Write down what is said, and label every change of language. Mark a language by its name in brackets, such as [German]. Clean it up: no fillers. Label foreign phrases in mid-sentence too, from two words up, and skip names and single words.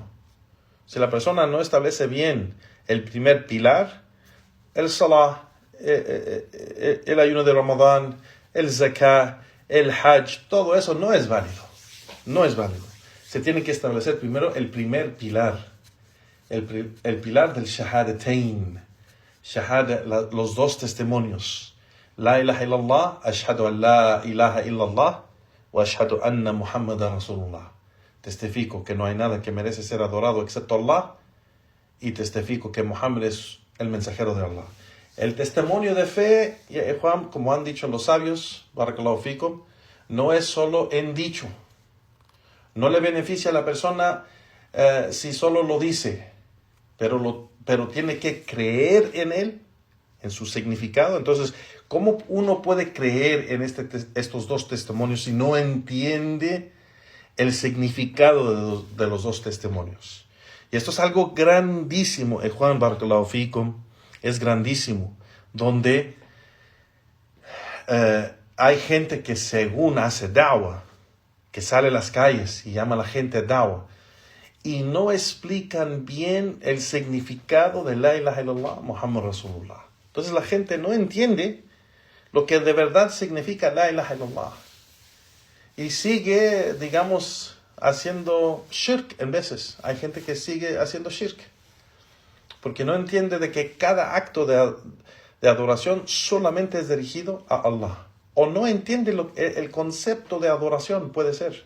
[Spanish] Si la persona no establece bien el primer pilar, el salah, el ayuno de Ramadán, el zakah, el hajj, todo eso no es válido. No es válido. Se tiene que establecer primero el primer pilar. El pilar del shahadatain. Shahada, los 2 testimonios. [Arabic] لا إله إلا الله، أشهد أن لا إله إلا الله، وأشهد أن محمدا رسول الله. [Spanish] Testifico que no hay nada que merece ser adorado excepto Allah, y testifico que Muhammad es el mensajero de Allah. El testimonio de fe, Juan, como han dicho los sabios, [Arabic] بارك الله فيكم, [Spanish] no es solo en dicho. No le beneficia a la persona si solo lo dice, pero tiene que creer en él, en su significado. Entonces, ¿cómo uno puede creer en estos dos testimonios si no entiende el significado de los dos testimonios? Y esto es algo grandísimo, Juan, [Arabic] بارك الله فيكم, [Spanish] es grandísimo, donde hay gente que según hace da'wah, que sale a las calles y llama a la gente a da'wah, y no explican bien el significado de [Arabic] لا إله إلا الله، محمد رسول الله. [Spanish] Entonces la gente no entiende lo que de verdad significa [Arabic] لا إله إلا الله. [Spanish] Y sigue, digamos, haciendo shirk en veces. Hay gente que sigue haciendo shirk, porque no entiende de que cada acto de adoración solamente es dirigido a Allah. O no entiende el concepto de adoración, puede ser.